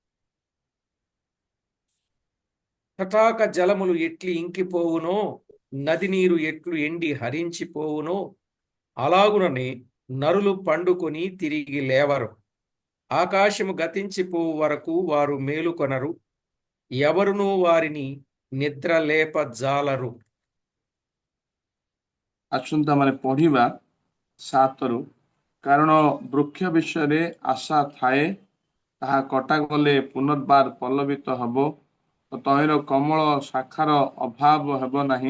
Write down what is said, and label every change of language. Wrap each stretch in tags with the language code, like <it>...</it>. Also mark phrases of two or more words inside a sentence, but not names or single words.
<te>తటాక జలములు ఎట్లు ఇంకిపోవునో, నది నీరు ఎట్లు ఎండి హరించిపోవునో, అలాగుననే నరులు పండుకొని తిరిగి లేవరు. ఆకాశము గతించిపోవు వరకు వారు మేలుకొనరు, ఎవరునూ వారిని నిద్ర లేపజాలరు.</te> <or>ଆସନ୍ତୁ ଆମେ ପଢିବା 7 ରୁ। କାରଣ ବୃକ୍ଷ ବିଷୟରେ ଆଶା ଥାଏ, ତାହା କଟାଗଲେ ପୁନର୍ବାର ପଲ୍ଲବିତ ହେବ ଓ ତହିଁର କମଳ ଶାଖାର ଅଭାବ ହେବ ନାହିଁ।</or>